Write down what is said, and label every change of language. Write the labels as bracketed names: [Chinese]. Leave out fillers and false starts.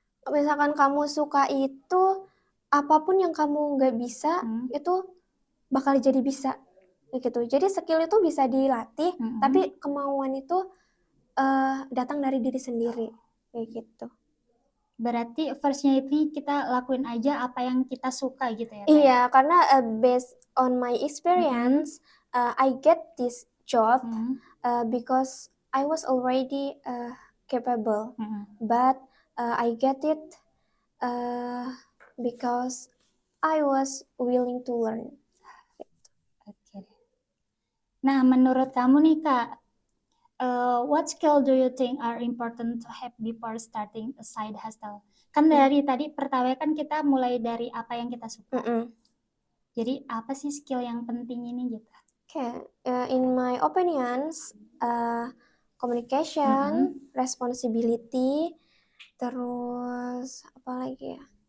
[Indonesian] Misalkan kamu suka itu, apapun yang kamu nggak bisa itu bakal jadi bisa gitu. Jadi skill itu bisa dilatih, tapi kemauan itu datang dari diri sendiri kayak gitu. Berarti [English] first-nya [Indonesian] ini kita lakuin aja apa yang kita suka gitu ya, Kak? Iya, karena [English] based on my experience, I get this job because I was already capable, but I get it because I was willing to learn. [Indonesian] Oke. Nah, menurut kamu nih, Kak, [English] what skill do you think are important to have before starting a side hustle? [Indonesian] Kan dari tadi pertama kan kita mulai dari apa yang kita suka. Jadi apa sih skill yang penting ini gitu? [English] Okay, in my opinions, communication, responsibility, [Indonesian] terus apa lagi ya?